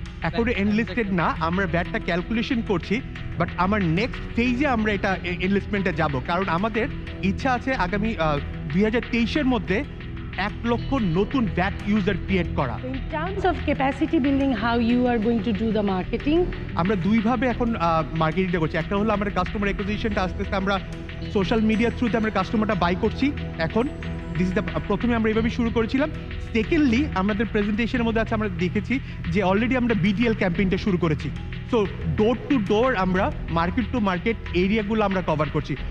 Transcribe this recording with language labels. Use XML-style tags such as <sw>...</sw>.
<bn>এখন এনলিস্টেড না, আমরা ভ্যাটটা ক্যালকুলেশন করছি, বাট আমার নেক্সট ফেজে আমরা এটা এনলিস্টমেন্টে যাব, কারণ আমাদের ইচ্ছা আছে আগামী 2023-এর মধ্যে 1 লক্ষ নতুন ভ্যাট ইউজার ক্রিয়েট করা।</bn> <en>In terms of capacity building, how you are going to do the marketing?</en> <bn>আমরা দুইভাবে এখন মার্কেটিংটা করছি। একটা হলো আমাদের কাস্টমার অ্যাকুইজিশনটা আস্তে আস্তে আমরা সোশ্যাল মিডিয়া থ্রুতে আমরা কাস্টমারটা বাই করছি এখন।</bn> <en>this is the</en> <bn>প্রথমে আমরা এইভাবে শুরু করেছিলাম। সেকেন্ডলি আমাদের প্রেজেন্টেশনের মধ্যে আছে, আমরা দেখেছি যে অলরেডি আমরা বিটিএল ক্যাম্পেইনটা শুরু করেছি। সো ডোর টু ডোর আমরা মার্কেট টু মার্কেট এরিয়াগুলো আমরা কভার করছি।</bn>